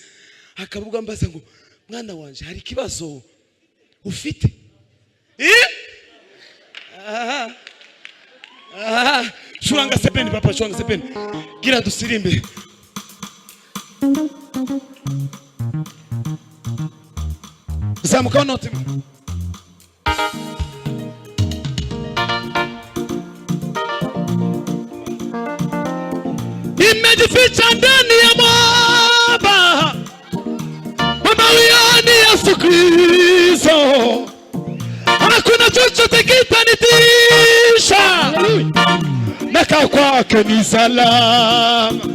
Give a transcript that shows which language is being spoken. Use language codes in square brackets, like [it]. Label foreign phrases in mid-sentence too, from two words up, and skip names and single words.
[rw] Akavuga mbaza ngo mwana wanje hari kibazo ufite? Shuranga sepeni papa, shuranga sepeni. Gira dusirimbe. Zamuka note. [sw] Nimejificha ndani ya mwamba, mawiyani Yesu Kristo. Hakuna chochote kitanitisha, nakaa kwake ni salama.